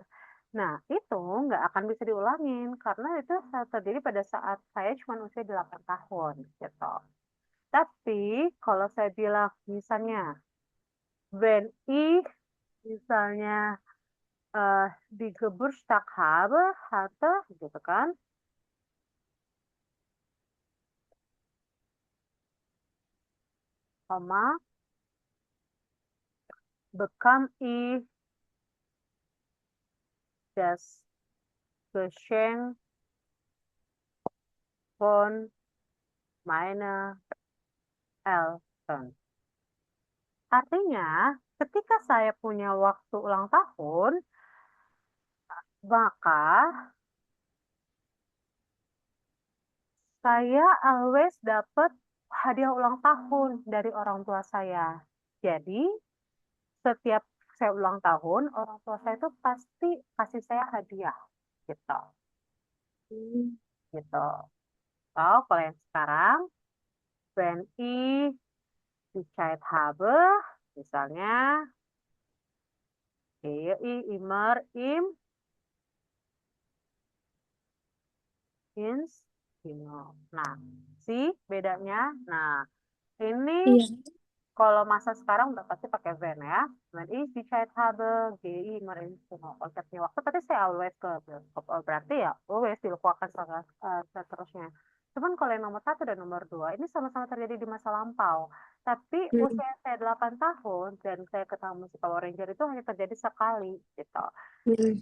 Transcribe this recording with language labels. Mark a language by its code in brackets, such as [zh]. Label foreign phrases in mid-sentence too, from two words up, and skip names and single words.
[id] Nah, itu nggak akan bisa diulangin karena itu terjadi pada saat saya cuma usia 8 tahun gitu. Tapi kalau saya bilang misalnya [de] when ich [id] misalnya di [de] Geburtstag habe, hatte, [id] gitu kan, koma, [de] bekam ich das Geschenk von meiner Eltern. [id] Artinya, ketika saya punya waktu ulang tahun, maka saya always dapat hadiah ulang tahun dari orang tua saya. Jadi, setiap saya ulang tahun, orang tua saya itu pasti kasih saya hadiah, gitu. Hmm. Gitu. Oh, kalau yang sekarang, [de] wenn ich die Zeit habe, misalnya, gehe ich immer ins Kino. [id] Nah, sih bedanya. Nah, ini Iya. kalau masa sekarang udah pasti pakai when ya. [de] When ich die Zeit habe, gehe ich immer ins Kino. [id] Konsepnya waktu tadi saya always ke bioskop. Oh, berarti ya always dilakukan seterusnya. Cuman kalau yang nomor satu dan nomor dua, ini sama-sama terjadi di masa lampau. Tapi Hmm. usia saya 8 tahun dan saya ketemu si Power Ranger itu hanya terjadi sekali gitu. Hmm.